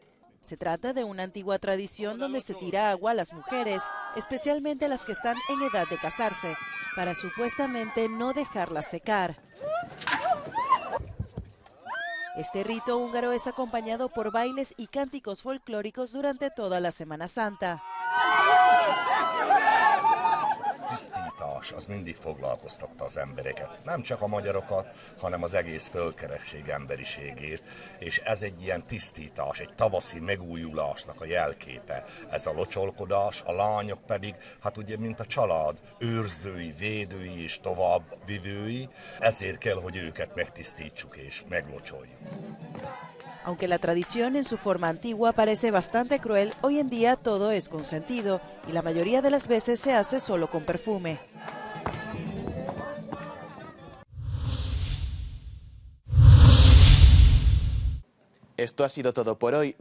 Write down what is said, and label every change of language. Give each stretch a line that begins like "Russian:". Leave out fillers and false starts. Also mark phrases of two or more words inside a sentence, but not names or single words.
Spanish: Se trata de una antigua tradición donde se tira agua a las mujeres, especialmente a las que están en edad de casarse, para supuestamente no dejarlas secar. Este rito húngaro es acompañado por bailes y cánticos folclóricos durante toda la Semana Santa.
Hungarian: Tisztítás, az mindig foglalkoztatta az embereket. Nem csak a magyarokat, hanem az egész földkeresség emberiségét. És ez egy ilyen tisztítás, egy tavaszi megújulásnak a jelképe. Ez a locsolkodás, a lányok pedig, hát ugye, mint a család, őrzői, védői és továbbvivői. Ezért kell, hogy őket megtisztítsuk és meglocsoljuk.
Spanish: Aunque la tradición en su forma antigua parece bastante cruel, hoy en día todo es consentido y la mayoría de las veces se hace solo con perfume. Esto ha sido todo por hoy.